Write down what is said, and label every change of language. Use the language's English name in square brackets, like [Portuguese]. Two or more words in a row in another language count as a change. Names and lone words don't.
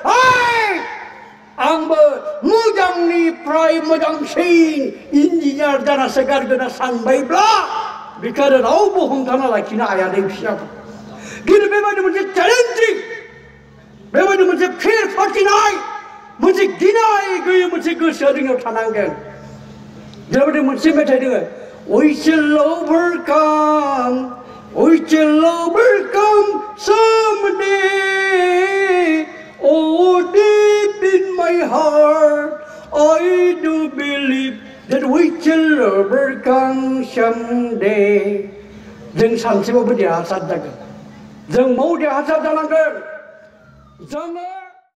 [Bodo] आंबो मोजांनिफ्राय मोजांसिन इन्जिनियार जाना गारगोन सानबायब्ला बेखौ रावबो हमथाना लाखिनो हाया दै फिसाफोर खिन्थु बेबायदि मोनसे चेलेन्जिं बेबायदि मोनसे फेर फाथिनाय मोनसे गिनाय गैयै मोनसे गोसोआ जोंनाव थानांगोन जेरैबायदि मोनसे मेथाइ दङ [English] We shall overcome someday. Oh, deep in my heart, I do believe that we shall overcome someday. [Bodo] जों सानसेबाबो देरहासार जागोन जों देरहासार जानांगोन जोङो